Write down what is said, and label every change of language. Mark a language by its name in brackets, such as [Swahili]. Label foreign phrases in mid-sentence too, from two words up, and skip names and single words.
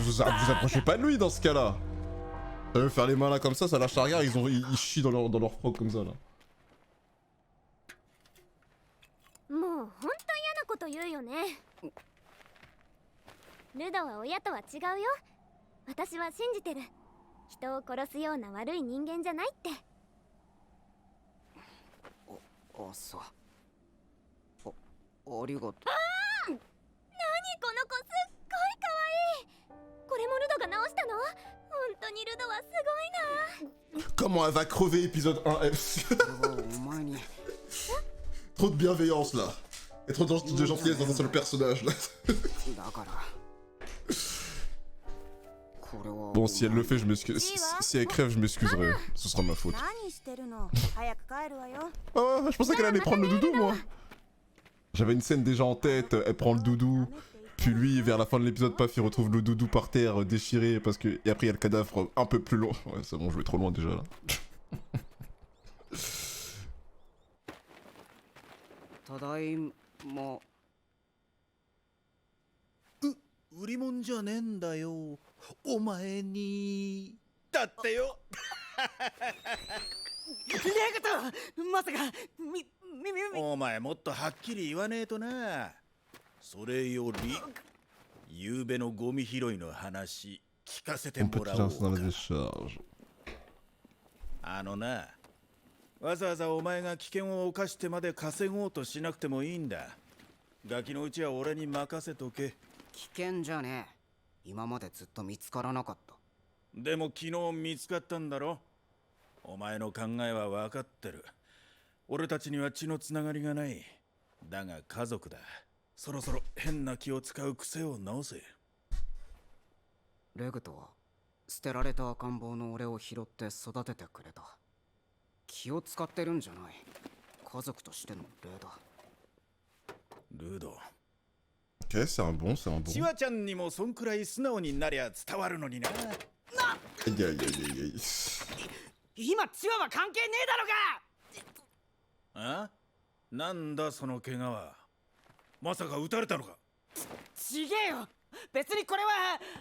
[French] vous approchez pas de lui dans ce cas-là. Ça veut faire les malins comme ça lâche la regard, ils chient dans leur froc comme ça là. [Japanese] もうほんと嫌なこと言うよね。ルドは親とは違うよ。私は信じてる。人を殺すような悪い人間じゃないって。あさ。ありがとう。何この子すっごい可愛い。これもルドが直したの？本当にルドはすごいな。 [French] Comment elle va crever épisode 1F. [Japanese] これはお前に。 [French] Trop de bienveillance là. Et trop de gentillesse dans un seul personnage là. [Japanese] だから。これは。 [French] Bon, si elle le fait, je m'excuse. Si elle crève, je m'excuserai. Ce sera ma faute. [Japanese] 何してるの？早く帰るわよ。 [French] Oh, je pensais qu'elle allait prendre le doudou, moi. J'avais une scène déjà en tête. Elle prend le doudou. Puis lui, vers la fin de l'épisode, paf, il retrouve le doudou par terre, déchiré, parce que... Et après, il y a le cadavre un peu plus loin. Ouais, c'est bon, je vais trop loin déjà, là. [Japanese] ただいま。売り物じゃねえんだよ。お前に。だってよ。レグト、まさかみ。お前もっとはっきり言わねえとな。それより夕べのゴミ拾いの話聞かせて [French] On [Japanese] も [French] peut [Japanese] ら [French] tirer [Japanese] お [French] un [Japanese] う [French] dans la [Japanese] か。 [French] décharge. [Japanese] あのな、わざわざお前が危険を冒してまで稼ごうとしなくてもいいんだ。ガキのうちは俺に任せとけ。危険じゃねえ。今までずっと見つからなかった。でも昨日見つかったんだろ。お前の考えは分かってる。俺たちには血のつながりがない。だが家族だ。そろそろ変な気を使う癖を直せ。レグトは捨てられた赤ん坊の俺を拾って育ててくれた。気を使ってるんじゃない。家族としての礼だ。ルド [French] Ok, c'est un bon, c'est un bon. [Japanese] チワちゃんにもそんくらい素直になりゃ伝わるのにな。 [French] Aïe aïe aïe aïe aïe. [Japanese] 今チワは関係ねえだろが。あ、なんだその怪我は。まさか撃たれたのか。ちげえよ、別にこれは。